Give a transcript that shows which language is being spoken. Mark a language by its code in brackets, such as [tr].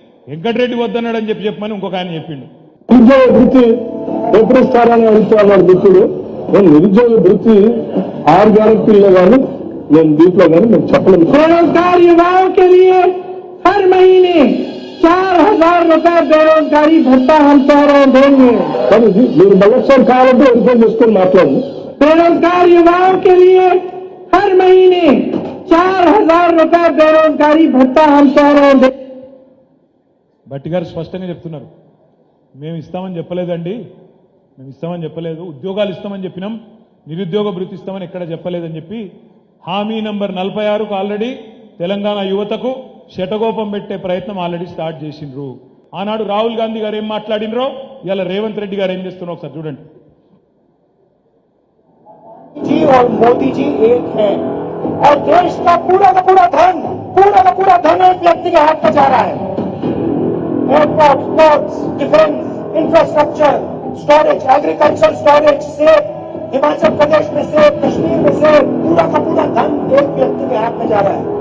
[te] వెంకటరెడ్డి వద్దన్నాడు అని చెప్పమని ఇంకొక ఆయన చెప్పిండు. నిరుద్యోగ వృత్తి ఎప్పుడు ఇస్తారని అడుగుతున్నారు మిత్రుడు. నేను నిరుద్యోగ వృత్తి 6 గ్యారెంటీల్లో కానీ నేను దీంట్లో కానీ నేను చెప్పలేదు. [hi] बेरोजगार युवाओं के लिए हर महीने 4000 रुपए बेरोजगारी भत्ता हम चारों देंगे. [te] కానీ మీరు మళ్ళొకసారి కావాలంటే వెరిఫై చేసుకొని మాట్లాడండి. [hi] बेरोजगार युवाओं के लिए हर महीने 4000 रुपए बेरोजगारी भत्ता हम चारों देंगे. [te] భట్టి గారు స్పష్టంగా చెప్తున్నారు, మేము ఇస్తామని చెప్పలేదండి, మేము ఇస్తామని చెప్పలేదు. ఉద్యోగాలు ఇస్తామని చెప్పినాం, నిరుద్యోగ భృతి ఇస్తామని ఎక్కడ చెప్పలేదని చెప్పి హామీ నంబర్ 46కు ఆల్రెడీ తెలంగాణ యువతకు శటగోపం పెట్టే ప్రయత్నం ఆల్రెడీ స్టార్ట్ చేసిండ్రు. ఆనాడు రాహుల్ గాంధీ గారు ఏం మాట్లాడినరో ఇలా రేవంత్ రెడ్డి గారు ఏం చేస్తున్నారో ఒకసారి చూడండి. [hi] जी और मोदी जी एक है और देश का पूरा का धन एक व्यक्ति के हाथ में जा रहा है. Airport, ports, defence, infrastructure, storage, agriculture storage से हिमाचल प्रदेश में से कश्मीर में से पूरा का पूरा धन एक व्यक्ति के हाथ में जा रहा है.